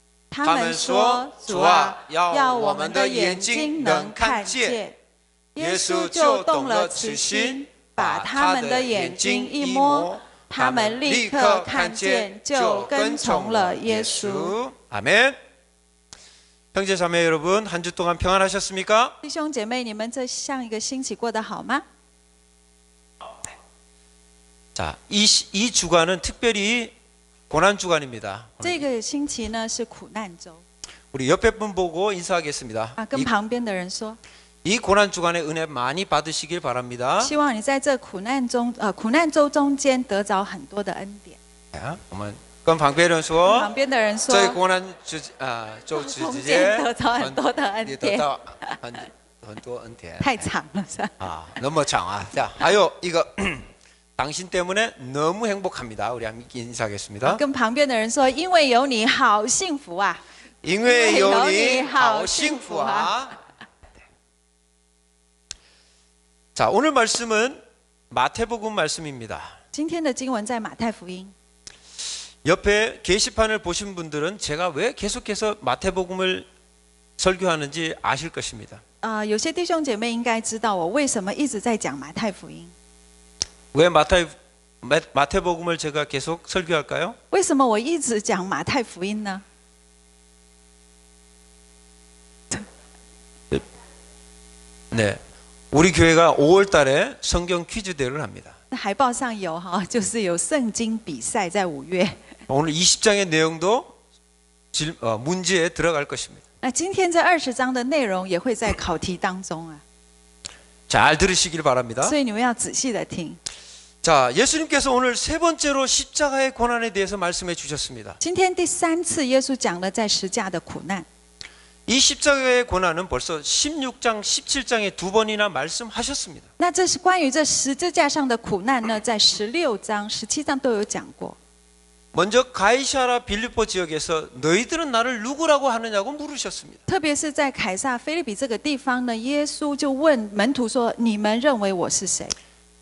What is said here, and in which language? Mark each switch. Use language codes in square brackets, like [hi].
[zh] 他们说：“主啊，要我们的眼睛能看见。” 耶稣就动了慈心，把他们的眼睛一摸。他们立刻看见，就跟从了耶稣。 [ko] 아멘. 형제자매 여러분, 한 주 동안 평안하셨습니까? [zh] 弟兄姐妹，你们这上一个星期过得好吗？ [ko] 자, 이 주간은 특별히 고난 주간입니다. [zh] 这个星期呢是苦难周。 [ko] 우리 옆에 분 보고 인사하겠습니다. [zh] 跟旁边的人说。 [ko] 이 고난 주간의 은혜 많이 받으시길 바랍니다. [zh] 希望你在这苦难周中间得着很多的恩典。 자, 我们跟旁边人说，旁边的人说，在고난周之间得着很多的恩典，很多恩典。太长了是吧？ 너무 长. [ko] 자, 하여 이거 당신 때문에 너무 행복합니다. 우리 함께 인사하겠습니다. [zh] 跟旁边的人说，因为有你好幸福啊！因为有你好幸福啊！ [ko] 자, 오늘 말씀은 마태복음 말씀입니다. [zh] 今天的经文在马太福音。 [ko] 옆에 게시판을 보신 분들은 제가 왜 계속해서 마태복음을 설교하는지 아실 것입니다. [zh] 有些弟兄姐妹应该知道我为什么一直在讲马太福音。 [ko] 왜 마태복음을 제가 계속 설교할까요? [zh] 为什么我一直讲马太福音呢？ [ko] 네. 우리 교회가 5월 달에 성경 퀴즈 대회를 합니다. [zh] 海报上有哈，就是有圣经比赛在5月。 [ko] 오늘 20장의 내용도 문제에 들어갈 것입니다. [zh] 那今天这20章的内容也会在考题当中啊。 [ko] 잘 들으시길 바랍니다. [zh] 所以你们要仔细的听。 [ko] 자, 예수님께서 오늘 3번째로 십자가의 고난에 대해서 말씀해 주셨습니다. [zh] 今天第3次耶稣讲了在十架的苦难。 [ko] 이 십자가의 고난은 벌써 16장, 17장에 2번이나 말씀하셨습니다. [zh] 那这是关于这十字架上的苦难呢，在16章、17章都有讲过。 [ko] 먼저 가이사랴 빌립보 지역에서 너희들은 나를 누구라고 하느냐고 물으셨습니다. [zh] 特别是在凯撒腓立比这个地方呢，耶稣就问门徒说：“你们认为我是谁？”